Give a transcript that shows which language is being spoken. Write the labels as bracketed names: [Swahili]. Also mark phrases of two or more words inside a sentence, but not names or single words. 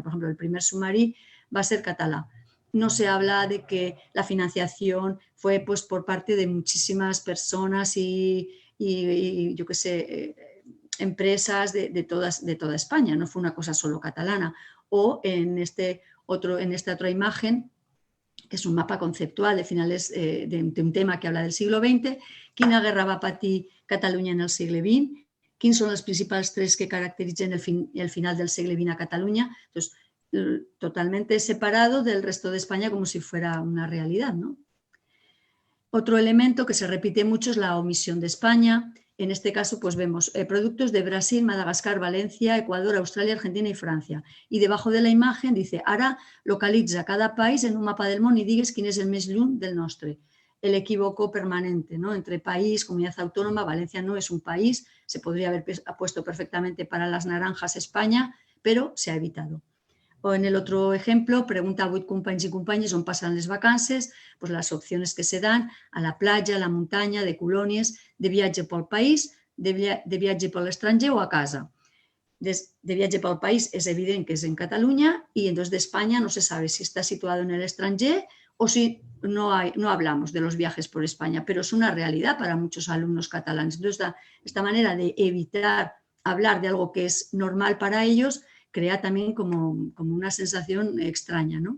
[Spanish] Por ejemplo, el primer sumarí va a ser catalá. No se habla de que la financiación fue pues, por parte de muchísimas personas y yo qué sé, empresas de toda España, no fue una cosa solo catalana. O en esta otra imagen, que és un mapa conceptual de finales d'un tema que habla del siglo XX, [Catalan] quina guerra va patir Catalunya en el segle XX, quins són els principals trets que caracteritzen el final del segle XX a Catalunya. [Spanish] Entonces, totalmente separado del resto de España como si fuera una realidad, ¿no? Otro elemento que se repite mucho es la omisión de España. En este caso, pues vemos productos de Brasil, Madagascar, Valencia, Ecuador, Australia, Argentina y Francia. Y debajo de la imagen dice, [Catalan] ara localitza cada país en un mapa del món i digues quin és el més lluny del nostre. [Spanish] El equívoco permanente, ¿no? Entre país, comunidad autónoma. Valencia no es un país, se podría haber puesto perfectamente para las naranjas España, pero se ha evitado. O en el otro ejemplo, [Catalan] pregunta a 8 companys i companyes on passen les vacances, [Spanish] pues las opciones que se dan a la playa, [Catalan] a la muntanya, de colònies, de viatge pel país, de viatge per l'estranger o a casa. De viatge pel país [Spanish] es evident que es en Cataluña y entonces de España no se sabe si está situado en el extranjer o si no hablamos de los viajes por España, pero es una realidad para muchos alumnos catalanes. Entonces, esta manera de evitar hablar de algo que es normal para ellos crea también como una sensación extraña, ¿no?